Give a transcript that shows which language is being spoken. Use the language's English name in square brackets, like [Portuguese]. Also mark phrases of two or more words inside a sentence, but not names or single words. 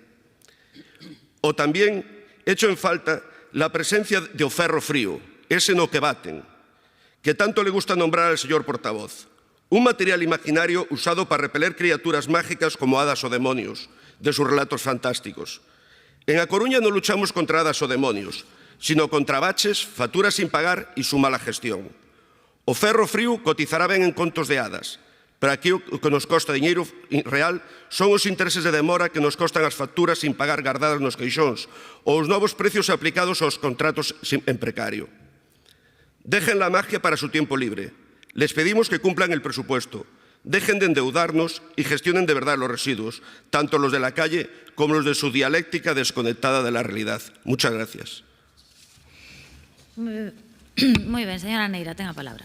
[Spanish] O también echo en falta la presencia de [Galician] o ferro frío, ese no que baten, [Spanish] que tanto le gusta nombrar al señor portavoz. Un material imaginario usado para repeler criaturas mágicas como hadas o demonios, de sus relatos fantásticos. En A Coruña no luchamos contra hadas o demonios, sino contra baches, facturas sin pagar y su mala gestión. [Galician] O ferro frío cotizará ben en contos de hadas, pero aquí o que nos costa diñeiro real son os intereses de demora que nos costan as facturas sin pagar gardadas nos queixóns ou os novos precios aplicados aos contratos en precario. [Spanish] Dejen la magia para su tiempo libre. Les pedimos que cumplan el presupuesto. Dejen de endeudarnos y gestionen de verdad los residuos, tanto los de la calle como los de su dialéctica desconectada de la realidad. Muchas gracias. Muy bien, señora Neira, tenga palabra.